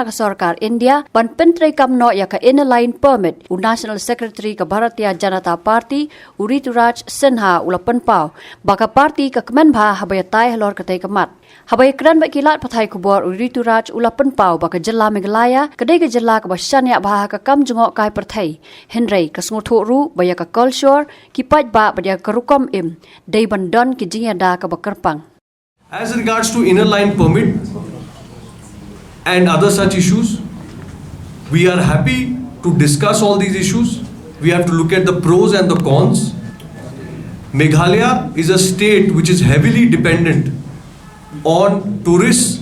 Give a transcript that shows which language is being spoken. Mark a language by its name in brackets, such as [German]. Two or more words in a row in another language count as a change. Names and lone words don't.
[Khasi] ka sarkar India ban pentre kam no ya ka [English] inner line permit [Khasi] u [English] National Secretary [Khasi] ka Bharatiya Janata Party u Rituraj Sinha ulapan pau baka party ka Kmen bha habaya tai halor ka tai kamat habaya kran ba kilat pathai kubor u Rituraj ulapan pau baka jylla Meghalaya kadai ka jylla ka basyanya bha ka kam jungok kai perthai henrei ka smuthu ru baya ka culture ki pajba baya ka rukom im dei bandon ki jingada ka bakarpang. [English] As regards to inner line permit and other such issues, we are happy to discuss all these issues. We have to look at the pros and the cons. Meghalaya is a state which is heavily dependent on tourists.